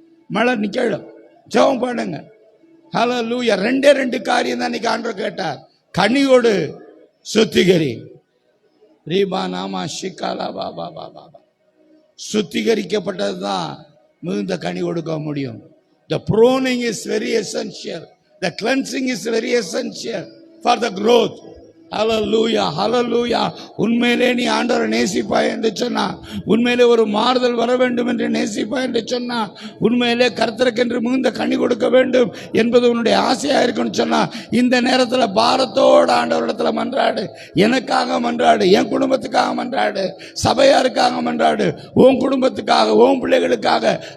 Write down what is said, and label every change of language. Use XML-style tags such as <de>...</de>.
<ta>மழை நிக்கலும் ஜெபம் பண்ணுங்க. ஹல்லேலூயா. ரெண்டு காரியம் தான் இன்னைக்கு ஆண்டவர் கேட்டார். கனியோடு சுத்திகரி. ரீபா நாமா ஷிகாலா பாபா பாபா. சுத்திகரிக்கப்பட்டது தான் மிகுந்த கனி கொடுக்க முடியும்.</ta> <en>The pruning is very essential. The cleansing is very essential for the growth.</en> <ta>ஹல்லேலூயா, ஹல்லேலூயா. உண்மையிலே நீ ஆண்டவரை நேசிப்பாய் என்று சொன்னா, உண்மையிலே ஒரு மாறுதல் வர வேண்டும் என்று நேசிப்பாய் என்று சொன்னா, உண்மையிலே கர்த்தருக்கென்று மிகுந்த கனி கொடுக்க வேண்டும் என்பது உன்னுடைய ஆசையா இருக்குன்னு சொன்னா, இந்த நேரத்தில் பாரத்தோடு ஆண்டவரிடத்துல மன்றாடு. எனக்காக மன்றாடு, என் குடும்பத்துக்காக மன்றாடு, சபையாருக்காக மன்றாடு, உன் குடும்பத்துக்காக, உன் பிள்ளைகளுக்காக.</ta>